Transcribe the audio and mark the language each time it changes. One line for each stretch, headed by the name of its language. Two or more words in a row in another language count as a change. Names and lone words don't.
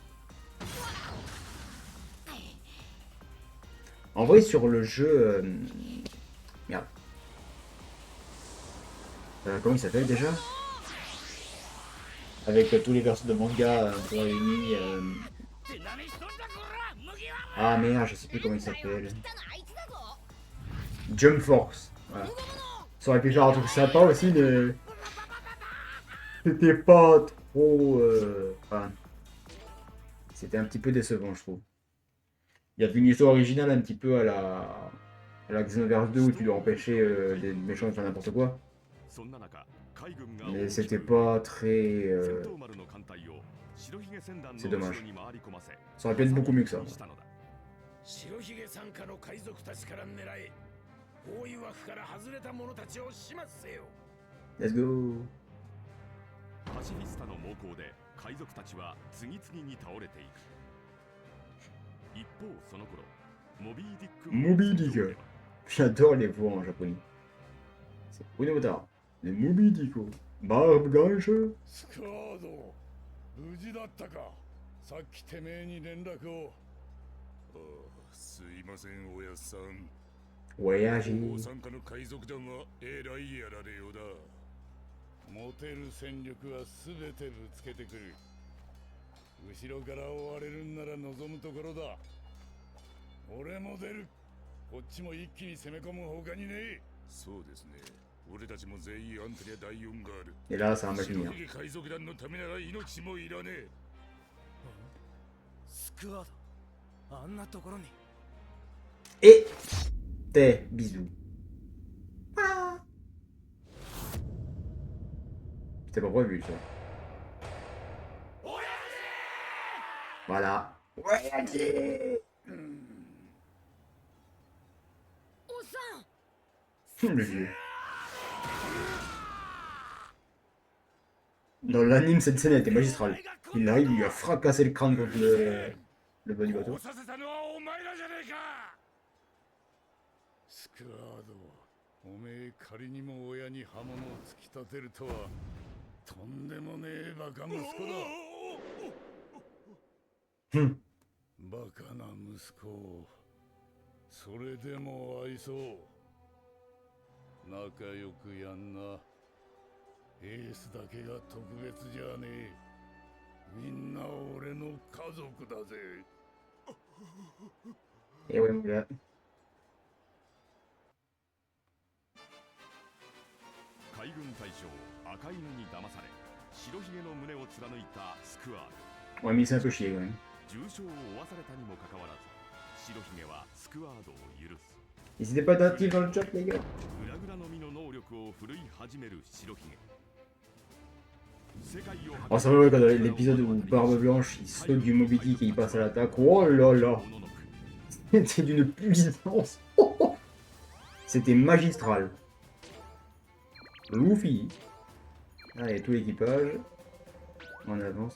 French: En vrai sur le jeu... Merde. Comment il s'appelle déjà? Avec tous les versos de manga réunis. Ah merde, je sais plus comment il s'appelle.
Japanese: 来たのあいつだぞ。
French: Jump Force. Voilà. Ça aurait pu faire un truc sympa aussi, mais... C'était pas trop... Enfin... C'était un petit peu décevant, je trouve. Il y avait une histoire originale un petit peu à la Xenoverse 2 où tu dois empêcher les méchants de faire n'importe quoi.
Japanese: そんな中海軍が
French: Mais c'était pas très...
Japanese: 戦闘丸の艦隊を白ひげ船団の
French: C'est
Japanese: 後
French: dommage.
Japanese: ろに回り込ませ
French: Ça aurait pu être beaucoup mieux que ça.
Japanese: したのだ白ひげ参加の海賊たちから狙え包囲枠から外れた者たちを始末せよ
English: Let's go.
Japanese: パシフィスタの猛攻で海賊たちは次々に倒れていく一方その頃モビーディック
French: Moby Dick. J'adore les voix en japonais. C'est Unomotaro. Le Moby Dick. Barbe blanche.
Japanese: スカード無事だったかさっきてめえに連絡をああすいませんおやっさん
French: Voyager.
Japanese: 参加の海賊団はえらいやられようだ持てる戦力は全てぶつけてくる後ろから追われるんなら望むところだ俺も出るこっちも一気に攻め込む他にねえそうですね俺たちも全員アントリア第4がある
French: Et là, ça va mal finir.
Japanese: 白ひげ海賊団のためなら命もいらねえスクワードあんなところに
French: Et... T'es, bisous. C'était pas prévu, ça. Voilà. Voyager.
Japanese: おっさん。
French: Le vieux. Dans l'anime, cette scène a été magistrale. Il arrive, il lui a fracassé le crâne contre le bas du bateau.
Japanese: させたのはお前らじゃねえかスクワードおめえ仮にも親に刃物を突き立てるとはとんでもねえバカ息子だ。バカな息子をそれでも愛そう。仲良くやんな。エースだけが特別じゃねえ。みんな俺の家族だぜ。
French: Et ouais, mon gars.
Japanese: 海軍大将赤犬に騙され白ひげの胸を貫いたスクワード。
French: Ouais, mais c'est un peu chier quand même.
Japanese: 重傷を負わされたにもかかわらず白ひげはスクワードを許す。
French: N'hésitez pas d'activer dans le chat, les gars.
Japanese: 裏々のみの能力を振るい始める白ひげ。
French: Oh, c'est vrai, quand l'épisode où Barbe Blanche il saute du Moby Dick et il passe à l'attaque. Oh là là! C'était d'une puissance! C'était magistral. Luffy. Allez, tout l'équipage. On avance.